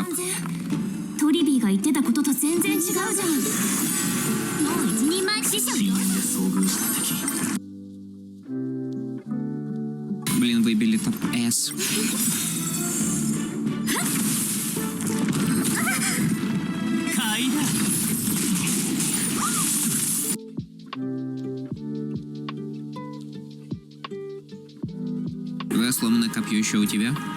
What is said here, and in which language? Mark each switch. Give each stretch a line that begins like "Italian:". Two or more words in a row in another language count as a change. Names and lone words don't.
Japanese: トリビーが言ってたことと全然違うじゃん。もう一人前師匠よ。
Russian: Блин, выбили топ С. Твое сломанное копье еще у тебя?